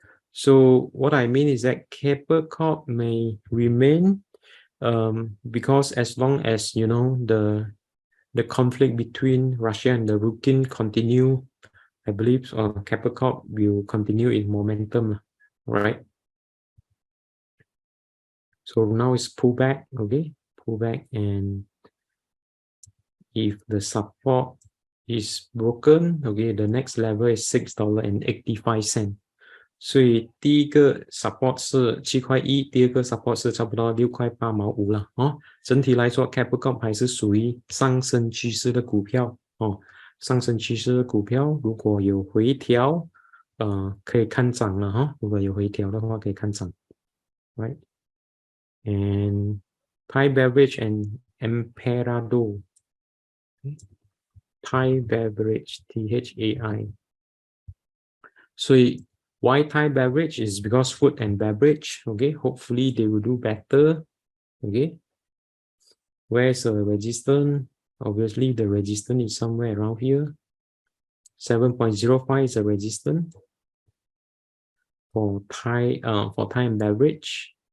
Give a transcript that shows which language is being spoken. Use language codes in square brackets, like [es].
[en] So what I mean is that Keppel Corp may remain, because as long as you know the conflict between Russia and the Ukraine continue, I believe Keppel Corp will continue in momentum, right? So now it's pull back, okay? Pull back, and if the support is broken, okay, the next level is $6.85. [zh] 所以第一个 support 是7块1，第二个 support 是差不多6块8毛5了整体来说 Keppel Corp 还是属于上升趋势的股票上升趋势的股票如果有回调可以看涨了如果有回调的话可以看涨 right and ThaiBev and Emperador ThaiBev THAI 所以 [en] Why Thai beverage is because food and beverage. Okay, hopefully they will do better. Okay, where's the resistance? Obviously, the resistance is somewhere around here. 7.05 is a resistance for Thai and beverage.